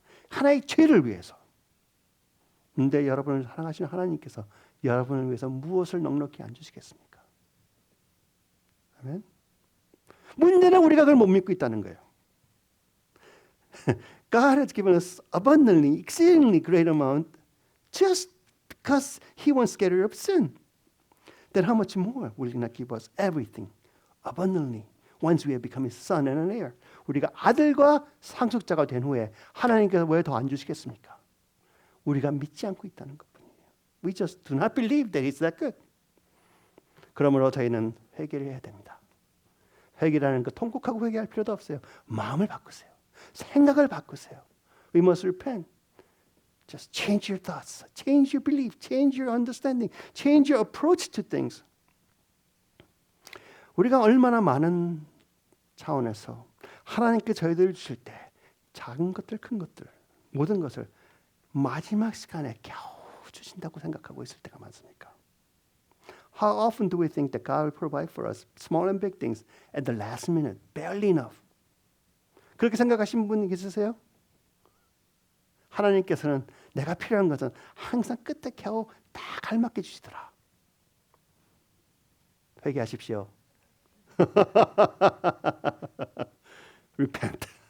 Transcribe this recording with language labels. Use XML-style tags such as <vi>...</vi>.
<ko>하나의 죄를 위해서. 근데 여러분을 사랑하시는 하나님께서 여러분을 위해서 무엇을 넉넉히 안 주시겠습니까? 아멘. 문제는 우리가 그걸 못 믿고 있다는 거예요.</ko> <en>God has given us abundantly, exceedingly great amount just because He wants to get rid of sin. Then how much more will He not give us everything abundantly once we have become His son and an heir?</en> <ko>우리가 아들과 상속자가 된 후에 하나님께서 왜 더 안 주시겠습니까? 우리가 믿지 않고 있다는 것뿐이에요. We just do not believe that it's that good. 그러므로 저희는 회개를 해야 됩니다. 회개라는 거 통곡하고 회개할 필요도 없어요. 마음을 바꾸세요. 생각을 바꾸세요.</ko> <en>We must repent. Just change your thoughts, change your belief, change your understanding, change your approach to things.</en> <ko>우리가 얼마나 많은 차원에서 하나님께 저희들 주실 때 작은 것들, 큰 것들, 모든 것을 마지막 시간에 겨우 주신다고 생각하고 있을 때가 많습니까?</ko> <en>How often do we think that God will provide for us small and big things at the last minute, barely enough?</en> <ko>그렇게 생각하신 분 계세요? 하나님께서는 내가 필요한 것은 항상 끝에 겨우 다 갈맞게 주시더라. 회개하십시오.</ko> <en>Repent.</en>